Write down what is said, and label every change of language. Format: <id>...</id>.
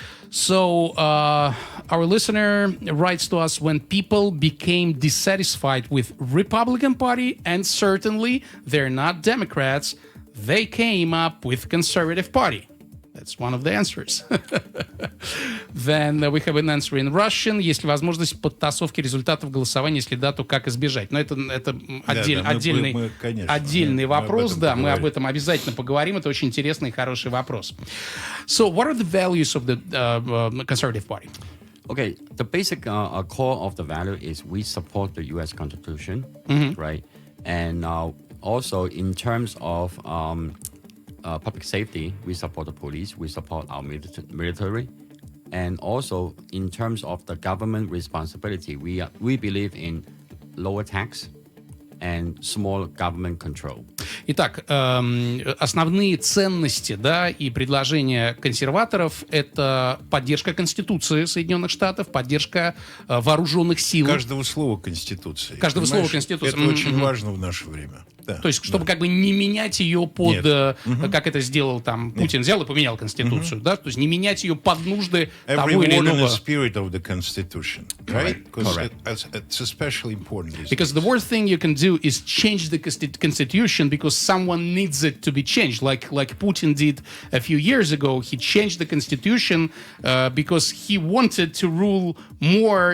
<en>So our listener writes to us: when people became dissatisfied with Republican Party, and certainly they're not Democrats, they came up with Conservative Party. That's one of the answers. Then we have an answer in Russian.</en> <ru>Есть ли возможность подтасовки результатов голосования? Если да, то как избежать? Но это отдельный вопрос. Да, мы об этом обязательно поговорим. Это очень интересный и хороший вопрос.</ru> <en>So, what are the values of the Conservative Party? Okay, the basic core of the value is we support the U.S. Constitution, right? And also in terms of public safety, we support the police, we support our military, and also in terms of the government responsibility, we believe in lower tax and small government control.</en> <ru>Итак, основные ценности, да, и предложения консерваторов — это поддержка Конституции Соединенных Штатов, поддержка вооруженных сил. Каждого слова Конституции. Каждого слова Конституции. Это очень важно в наше время. Да, то есть, чтобы как бы не менять ее под, как это сделал там Путин, взял и поменял Конституцию, да, то есть не менять ее под нужды того или иного.</ru> <en>Spirit of the Constitution, right? It's especially important. Because the worst thing you can do is change the Constitution because someone needs it to be changed, like Putin did a few years ago. He changed the Constitution because he wanted to rule more.</en>